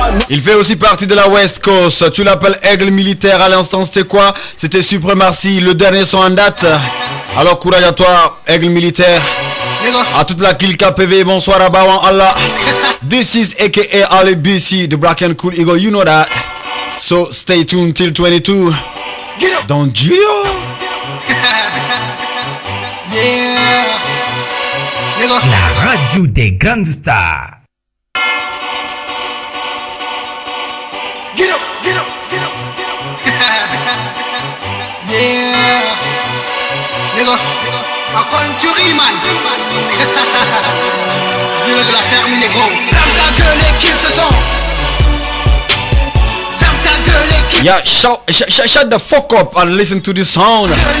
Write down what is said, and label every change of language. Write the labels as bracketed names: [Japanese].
[French] Il fait aussi partie de la West Coast. Tu l'appelles Aigle Militaire. À l'instant c'était quoi? C'était Supremacy, le dernier son en date. Alors courage à toi Aigle Militaire. À toute la clique KPV, bonsoir à Bawan Allah. [English] This is aka Ali BC, the Black and Cool Eagle, you know that. So stay tuned till 22. Don Julio. [French] La radio des grandes stars. [English] Get up, get up, get up. Yeah. [French] Nigga, encore une tuerie, man. Dieu de la ferme, négro. Ferme ta gueule et kiffe ce son. Ferme ta gueule et kiffe. [English] Yeah, shut the fuck up and listen to this sound.